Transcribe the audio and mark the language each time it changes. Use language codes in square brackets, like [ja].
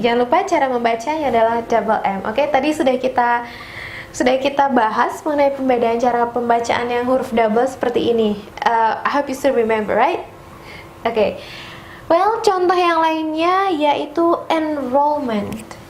[id] Jangan lupa cara membacanya adalah double M. Oke, tadi sudah kita bahas mengenai pembedaan cara pembacaan yang huruf double seperti ini. [en] I hope you still remember, right? Oke. [id] Well, contoh yang lainnya yaitu enrollment.